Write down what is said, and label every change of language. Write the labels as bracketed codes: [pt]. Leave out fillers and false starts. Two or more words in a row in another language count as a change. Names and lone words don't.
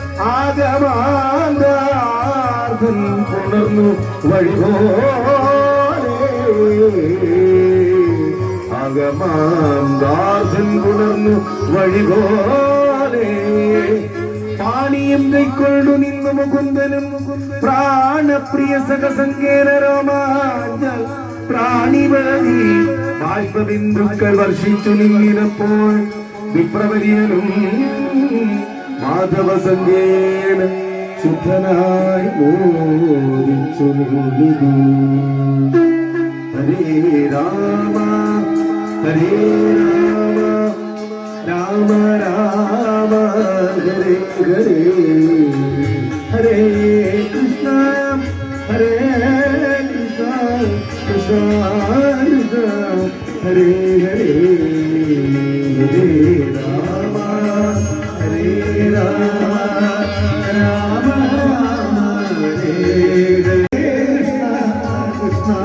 [ml] ആഗമാന്താർദ്ധൻ പുണർന്നു വഴിപോലെ പാണിയും കൈക്കൊണ്ടു നിന്നു മുകുന്ദനും പ്രാണപ്രിയ സഖസങ്കേന രോമാഞ്ച പ്രാണിവതി ബാഷ്പബിന്ദുക്കൾ വർഷിച്ചു നിന്നിരപ്പോൾ വിപ്രവര്യനും മാധവസങ്കേന ശുദ്ധനായി മോദിച്ചു നിന്നിതു [sa] ഹരേ രാമ ഹരേ രാമ രാമ ഹരേ ഹരേ ഹരേ കൃഷ്ണ ഹരേ കൃഷ്ണ കൃഷ്ണ കൃഷ്ണ ഹരേ ഹരേ ഹരേ രാമ ഹരേ രാമ രാമ രാമ ഹരേ ഹരേ കൃഷ്ണ